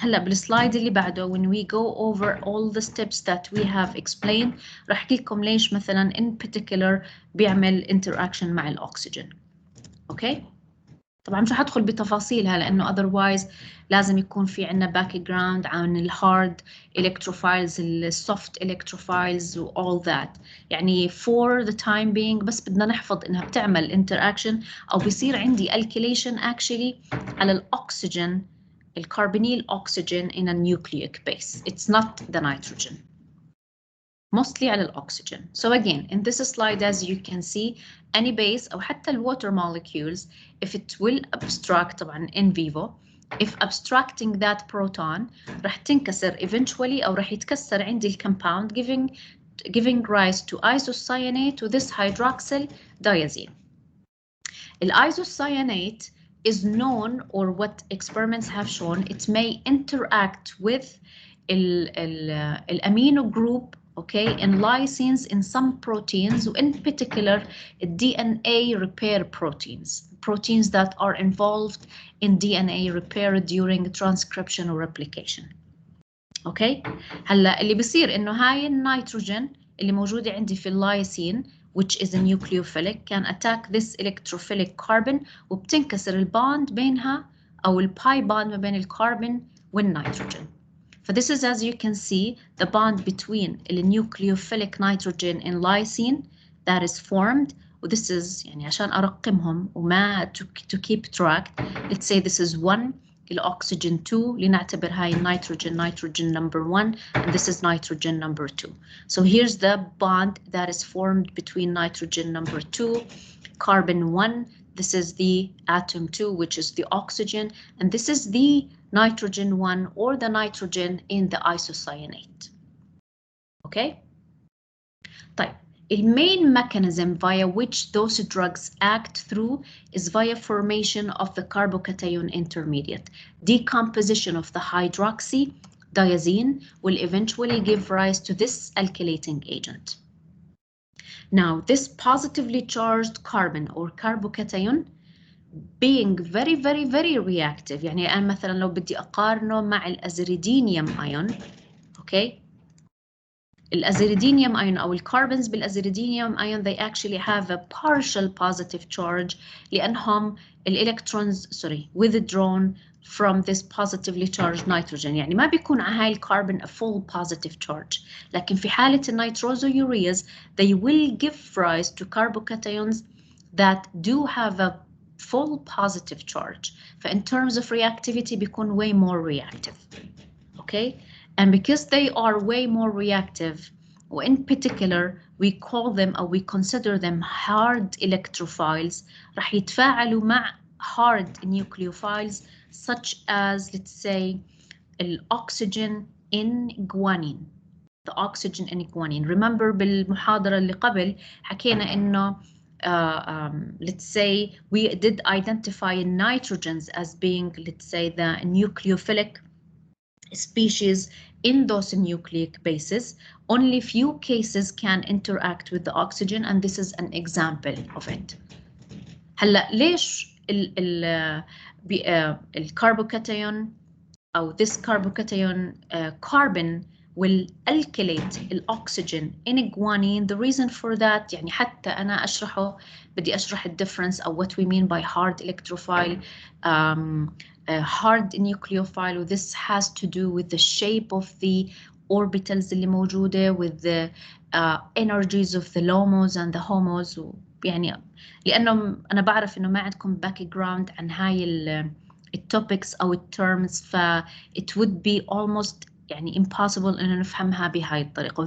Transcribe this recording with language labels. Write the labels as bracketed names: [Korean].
[Arabic] هلا بالسلايد اللي بعده [English] when we go over all the steps that we have explained [Arabic] راح احكي لكم ليش مثلا [English] in particular بيعمل interaction مع الأكسجين. اوكي. [Arabic] طبعا مش هدخل بتفاصيلها لانه otherwise لازم يكون في عندنا باك جراوند عن الهارد الكتروفايلز السوفت الكتروفايلز و [English] all that. [Arabic] يعني [English] for the time being [Arabic] بس بدنا نحفظ انها بتعمل interaction او بيصير عندي alkylation actually على الاكسجين الكربونيل [English] oxygen in a nucleic base. It's not the nitrogen. [Arabic] Mostly على الأكسجين. [English] So again, in this slide, as you can see, any base أو حتى ال water molecules, if it will abstract طبعا in vivo, if abstracting that proton [Arabic] راح تنكسر [English] eventually [Arabic] أو راح يتكسر عندي ال [English] compound giving rise to isocyanate to this hydroxyl diazine. ال isocyanate is known, or what experiments have shown, it may interact with the amino group, okay, in lysines in some proteins, in particular DNA repair proteins that are involved in DNA repair during transcription or replication. Okay. [Arabic] هلا اللي بيصير انه هاي النيتروجين اللي موجوده عندي في اللايسين [English] which is a nucleophilic can attack this electrophilic carbon [Arabic] وبتنكسر الباند بينها أو الباي باند ما بين الكربون والنيتروجين. [English] So this is, as you can see, the bond between the nucleophilic nitrogen and lysine that is formed. This is [Arabic] يعني عشان أرقمهم وما [English] to keep track. Let's say this is 1 [Arabic] الأكسجين 2 لنعتبر هاي [English] nitrogen number 1 and this is nitrogen number 2. So here's the bond that is formed between nitrogen number 2, carbon 1. This is the atom 2, which is the oxygen, and this is the nitrogen 1 or the nitrogen in the isocyanate. Okay? [Arabic] طيب. [English] A main mechanism via which those drugs act through is via formation of the carbocation intermediate. Decomposition of the hydroxy diazine will eventually give rise to this alkylating agent. Now, this positively charged carbon or carbocation being very, very, very reactive. [Arabic] يعني أنا مثلا لو بدي أقارنه مع الأزيريدينيوم ion, okay? [English] الأزيريدينيوم ion أو الكربونز بالأزيريدينيوم ion they actually have a partial positive charge [Arabic] لأنهم الإلكترونز [English] withdrawn from this positively charged nitrogen. [Arabic] يعني ما بيكون على هاي الكربون a full positive charge. لكن في حالة النيتروزويوريز [English] they will give rise to carbocations that do have a full positive charge. فin terms of reactivity بيكون way more reactive. Okay? And because they are way more reactive, or in particular, we call them or we consider them hard electrophiles, [Arabic] راح يتفاعلوا مع [English] hard nucleophiles such as, let's say, the oxygen in guanine. The oxygen in guanine. Remember [Arabic] بالمحاضرة اللي قبل حكينا إنه [English] let's say we did identify nitrogens as being, let's say, the nucleophilic species in those nucleic bases. Only few cases can interact with the oxygen, and this is an example of it. [Arabic] هلا ليش الكربوكاتيون أو [English] this carbocation carbon will alkylate الأكسجين in guanine. The reason for that [Arabic] يعني حتى أنا أشرحه بدي أشرح الدفرنس أو [English] what we mean by hard electrophile, hard nucleophile. This has to do with the shape of the orbitals [Arabic] اللي موجودة, [English] with the energies of the LOMOs and the HOMOs. [Arabic] يعني لأنه أنا بعرف إنه ما عندكم background عن هاي التوبكس أو الترمز, ف [English] it would be almost [Arabic] يعني impossible إنه نفهمها بهاي الطريقة.